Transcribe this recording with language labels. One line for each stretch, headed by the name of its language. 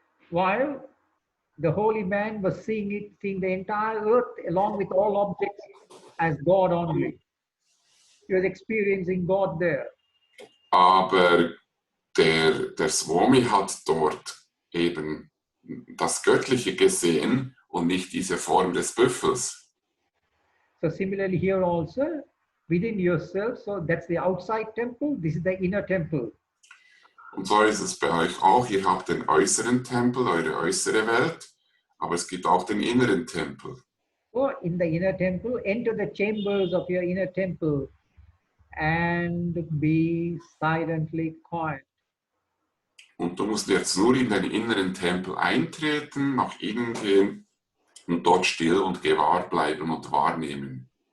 English: while the holy man was seeing it, seeing the entire earth along with all objects as God only. He was experiencing God there.
German: aber der Swami hat dort eben das Göttliche gesehen und nicht diese Form des Büffels.
English: So similarly here also, within yourself, so that's the outside temple, this is the inner temple.
German: Und so ist es bei euch auch. Ihr habt den äußeren Tempel, eure äußere Welt, aber es gibt auch den inneren Tempel.
English: So in the inner temple, enter the chambers of your inner temple and be silently quiet.
German: Und du musst jetzt nur in den inneren Tempel eintreten, nach innen gehen und dort still und gewahr bleiben und wahrnehmen.